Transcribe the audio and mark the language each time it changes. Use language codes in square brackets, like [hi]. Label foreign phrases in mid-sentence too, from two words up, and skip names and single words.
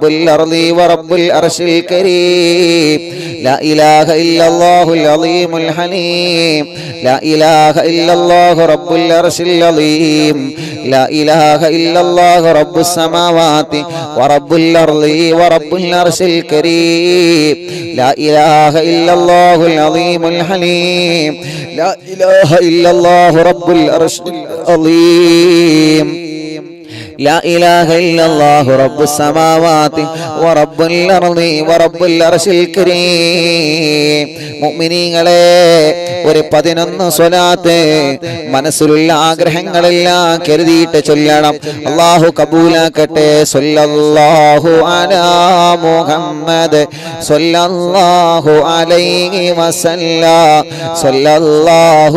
[ar] الأرض ورب العرش الكريم لا إله إلا الله العظيم الحليم لا إله إلا الله رب العرش العظيم لا إله إلا الله رب السماوات ورب الأرض ورب العرش الكريم لا إله إلا الله العظيم الحليم لا إله إلا الله رب العرش العظيم لا إله إلا الله رب السماوات ورب الأرض ورب العرش الكريم [ml] മുഅ്മിനീങ്ങളെ ഒരു 11 സ്വലാത്ത് മനസ്സിലുള്ള ആഗ്രഹങ്ങളെല്ലാം കരുതിയിട്ട് ചൊല്ലണം. അല്ലാഹു കബൂലാക്കട്ടെ. [ar] صلى الله على محمد صلى الله عليه وسلم صلى الله